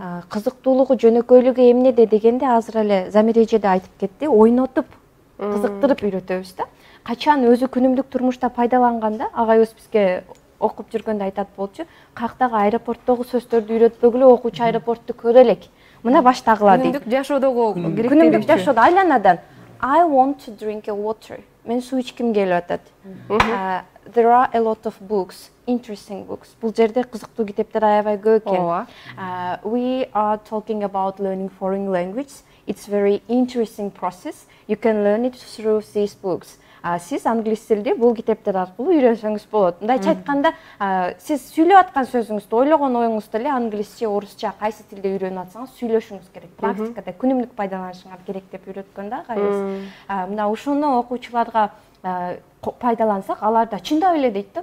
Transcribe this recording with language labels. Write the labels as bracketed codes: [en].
[ky] Кызыктуулугу, жөнөкөйлүгү эмнеде дегенде азыр эле Замир эже да айтып кетти, ойнотуп, кызыктырып үйрөтөбүз да. Качан өзү күнүмдүк турмушта пайдаланганда, агайыбыз бизге окуп жүргөндө айтат болчу, каяктагы аэропорттогу сөздөрдү үйрөтпөгүлө, окуучу аэропортту көрө элек. Мына баштагыла дейт. Күнүмдүк жашоодогу керектелиши. Күнүмдүк жашоодо айланадан [en] I want to drink a water. [ky] Мен суу ичким келип атат. [en] There are a lot of books, interesting books. [ky] Бул жерде кызыктуу китептер аябай көп экен. [en] We are talking about learning foreign language. It's very interesting process. You can learn it through these books. [ky] Сиз англис тилди бул китептер аркылуу үйрөнсөңүз болот. Мындайча айтканда, сиз сүйлөп аткан сөзүңүздү, ойлогон оюңузду эле англисче, орусча, кайсы тилде үйрөнүп атсаңыз сүйлөшүңүз керек. Практикада күнүмдүк пайдаланышыңар керек деп үйрөткөн да агайыбыз. Мына ушуну окуучуларга пайдалансак, алар да чындап эле дейт да.